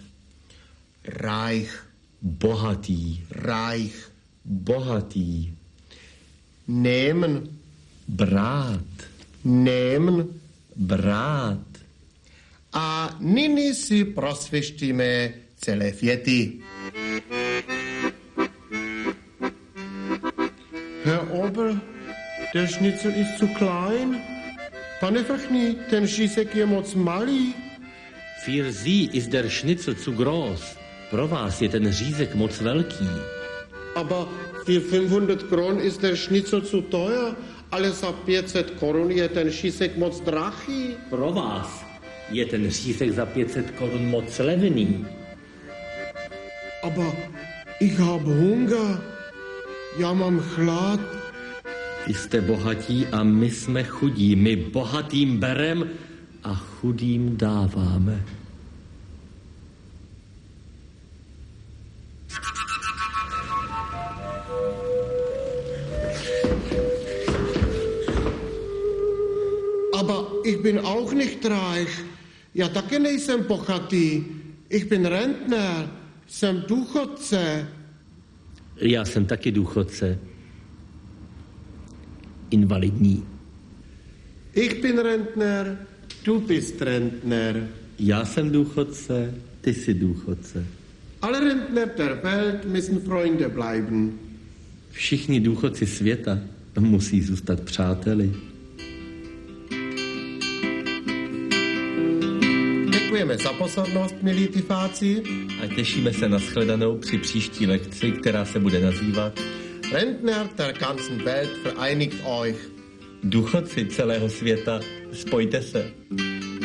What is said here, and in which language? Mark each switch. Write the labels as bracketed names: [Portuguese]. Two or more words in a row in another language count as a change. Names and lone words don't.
[German] reich, [Czech] bohatý, [German] reich, [Czech] bohatý, [German] nehmen, [Czech] brát, [German] nehmen. [Czech] brát. A nyní si prosvištíme celé věty. [German] Herr Ober, der Schnitzel ist zu klein. [Czech] Pane Vrchní, ten žízek je moc malý. [German] Für Sie ist der Schnitzel zu groß. [Czech] Pro vás je ten řízek moc velký. [German] Aber für 500 Kronen ist der Schnitzel zu teuer. [Czech] Ale za 500 korun je ten žízek moc drahý. Pro vás je ten řízek za 500 korun moc levný. [German] Aber ich hab Hunger. [Czech] Já mám chlad. Vy jste bohatí a my jsme chudí. My bohatým berem a chudým dáváme. [German] Aber ich bin auch nicht reich. [Czech] Já také nejsem bohatý. [German] Ich bin Rentner. [Czech] Jsem důchodce. Já jsem taky důchodce. Invalidní. [German] Ich bin Rentner. Du bist Rentner. [Czech] Já jsem důchodce, ty jsi důchodce. [German] Alle Rentner der Welt müssen Freunde bleiben. [Czech] Všichni důchodci světa musí zůstat přáteli. Děkujeme za pozornost, milí typáci. A těšíme se na shledanou při příští lekci, která se bude nazývat [German] Rentner der ganzen Welt vereinigt euch. [Czech] Důchodci celého světa, spojte se.